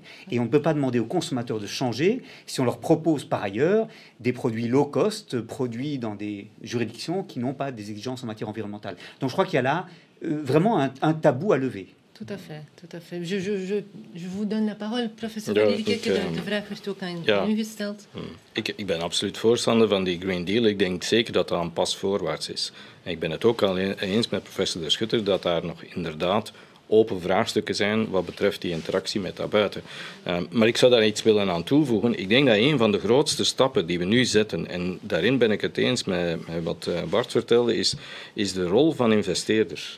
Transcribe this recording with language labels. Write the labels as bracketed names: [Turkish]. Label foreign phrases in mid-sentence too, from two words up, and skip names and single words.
[French] Et on ne peut pas demander aux consommateurs de changer si on leur propose par ailleurs des produits [English] low cost, [French] produits dans des juridictions qui n'ont pas des exigences en matière environnementale. Donc je crois qu'il y a là vraiment un tabou à lever. Tout à fait, tout à fait. Je vous donne la parole, professor Lierike. [Dutch] De vraag werd ook aan u gesteld. Ik ben absoluut voorstander van die Green Deal. Ik denk zeker dat dat een pas voorwaarts is. En ik ben het ook al eens met professor De Schutter dat daar nog inderdaad open vraagstukken zijn wat betreft die interactie met daarbuiten. Maar ik zou daar iets willen aan toevoegen. Ik denk dat een van de grootste stappen die we nu zetten, en daarin ben ik het eens met wat Bart vertelde, is de rol van investeerders.